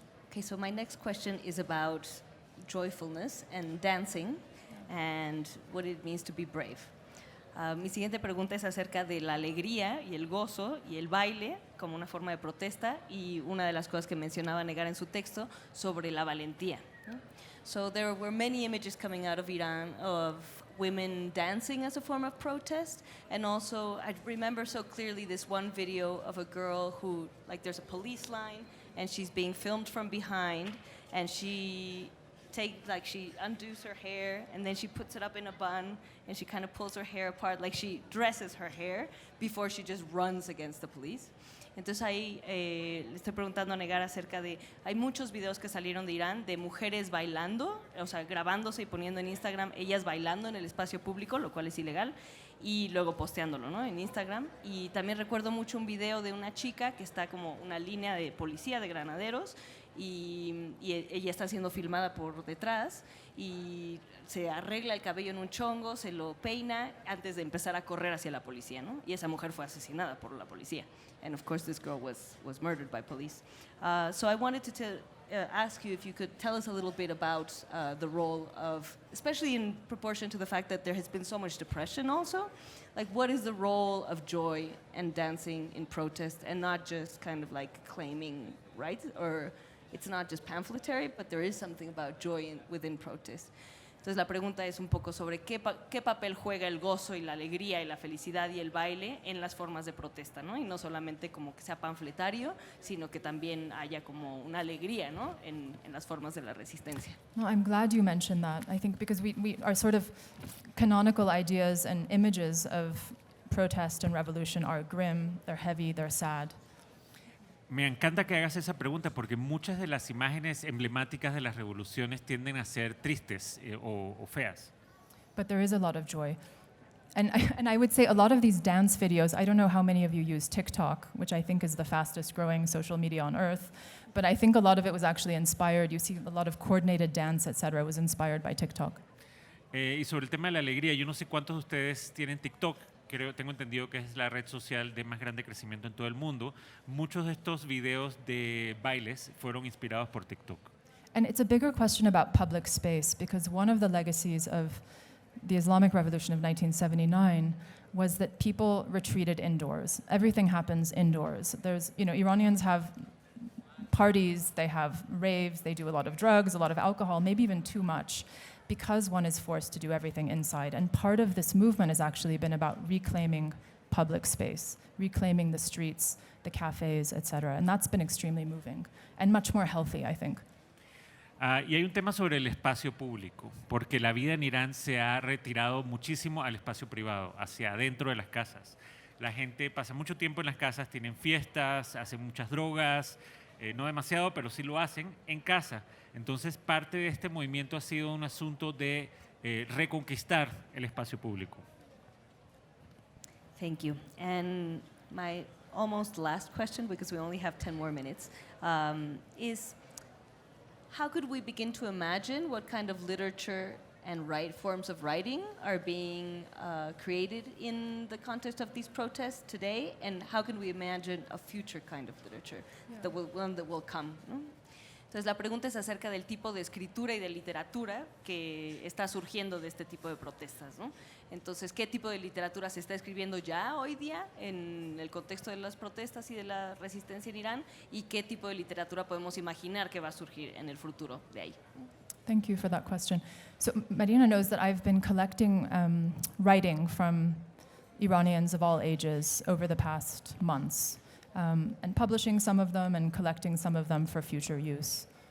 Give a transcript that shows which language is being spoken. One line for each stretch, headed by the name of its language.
English: Okay, so my next question is about joyfulness and dancing and what it means to be brave.
Spanish: Mi siguiente pregunta es acerca de la alegría y el gozo y el baile como una forma de protesta y una de las cosas que mencionaba Negar en su texto sobre la valentía, ¿no?
English: So there were many images coming out of Iran of women dancing as a form of protest, and also I remember so clearly this one video of a girl who, like, there's a police line and she's being filmed from behind, and she undoes her hair and then she puts it up in a bun and she kind of pulls her hair apart, like she dresses her hair before she just runs against the police.
Spanish: Entonces ahí le estoy preguntando a Negar acerca de, hay muchos videos que salieron de Irán de mujeres bailando, o sea, grabándose y poniendo en Instagram ellas bailando en el espacio público, lo cual es ilegal, y luego posteándolo, ¿no?, en Instagram. Y también recuerdo mucho un video de una chica que está como una línea de policía, de granaderos, y ella está siendo filmada por detrás y se arregla el cabello en un chongo, se lo peina antes de empezar a correr hacia la policía, ¿no? Y esa mujer fue asesinada por la policía.
English: And of course this girl was murdered by police. So I wanted to ask you if you could tell us a little bit about the role of, especially in proportion to the fact that there has been so much depression also, like what is the role of joy and dancing in protest, and not just kind of like claiming rights, or it's not just pamphletary, but there is something about joy within protest.
Spanish: Entonces la pregunta es un poco sobre qué papel juega el gozo y la alegría y la felicidad y el baile en las formas de protesta, ¿no? Y no solamente como que sea panfletario, sino que también haya como una alegría, ¿no?, en las formas de la resistencia.
English: No, I'm glad you mentioned that. I think because we our sort of canonical ideas and images of protest and revolution are grim, they're heavy, they're sad.
Spanish: Me encanta que hagas esa pregunta porque muchas de las imágenes emblemáticas de las revoluciones tienden a ser tristes o feas.
English: But there is a lot of joy. And I would say a lot of these dance videos, I don't know how many of you use TikTok, which I think is the fastest growing social media on earth, but I think a lot of it was actually inspired. You see a lot of coordinated dance, etc. was inspired by TikTok.
Spanish: Y sobre el tema de la alegría, yo no sé cuántos de ustedes tienen TikTok. Tengo entendido que es la red social de más grande crecimiento en todo el mundo. Muchos de estos videos de bailes fueron inspirados por TikTok.
English: And it's a bigger question about public space because one of the legacies of the Islamic Revolution of 1979 was that people retreated indoors. Everything happens indoors. Iranians have parties, they have raves, they do a lot of drugs, a lot of alcohol, maybe even too much, because one is forced to do everything inside. And part of this movement has actually been about reclaiming public space, reclaiming the streets, the cafes, etc. And that's been extremely moving and much more healthy, I think.
Spanish: Y hay un tema sobre el espacio público, porque la vida en Irán se ha retirado muchísimo al espacio privado, hacia adentro de las casas. La gente pasa mucho tiempo en las casas, tienen fiestas, hacen muchas drogas, no demasiado, pero sí lo hacen en casa. Entonces, parte de este movimiento ha sido un asunto de reconquistar el espacio público.
English: Thank you. And my almost last question, because we only have 10 more minutes, is how could we begin to imagine what kind of literature and forms of writing are being created in the context of these protests today, and how can we imagine a future kind of literature, one that will come?
Spanish: ¿No? Entonces la pregunta es acerca del tipo de escritura y de literatura que está surgiendo de este tipo de protestas, ¿no? Entonces, ¿qué tipo de literatura se está escribiendo ya hoy día en el contexto de las protestas y de la resistencia en Irán? ¿Y qué tipo de literatura podemos imaginar que va a surgir en el futuro de ahí?
English: Thank you for that question. So Marina knows that I've been collecting writing from Iranians of all ages over the past months. And publishing some of them and collecting some of them for future use.